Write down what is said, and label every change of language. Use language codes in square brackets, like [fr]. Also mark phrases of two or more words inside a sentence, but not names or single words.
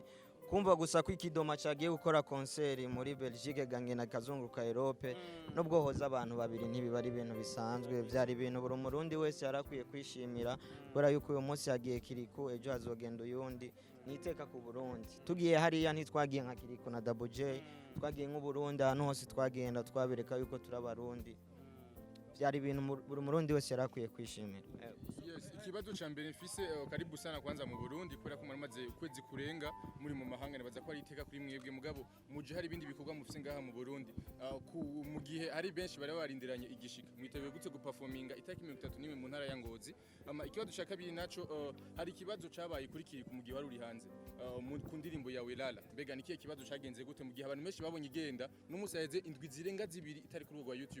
[rn] Kumva gusa ko ikidoma cyagiye gukora concert muri Belgique gangena kazunguruka Europe, nubwo hoza abantu babiri ntibiba ari ibintu bisanzwe, byari ibintu buri murundi wese yarakwiye kwishimira, kubera yuko uyu munsi yagiye Kirikou, ejo hazogenda uyundi. Niteka ku Burundi, tugiye hariya ntitwagiye nka Kirikou na Daboje, twagiye nk'u Burundi, ahantu hose twagenda twabereka yuko turabarundi. Byari ibintu buri murundi wese yarakwiye kwishimira. Ikibazo cha mbere mfise, [sw] karibu sana kwanza [rn] mu Burundi, kubera ko maramaze ukwezi kurenga muri mu mahanga, nibaza ko ari iteka kuri mwebwe. Mugabo muje hari ibindi bikorwa mufise ngaha mu Burundi, mu gihe ari benshi bari barindiranye igishika, mwiteguye gute guperforminga itaki 31 mu ntara ya Ngozi? Ikibazo cya kabiri naco, hari ikibazo cabaye kuri Kirikou mu gihe wari uri hanze ku ndirimbo yawe Lala, mbega ni kiye kibazo cagenze gute mu gihe abantu benshi babonye igenda n'umunsi yaheze indwi zirenga zibiri itari kuri rwa YouTube?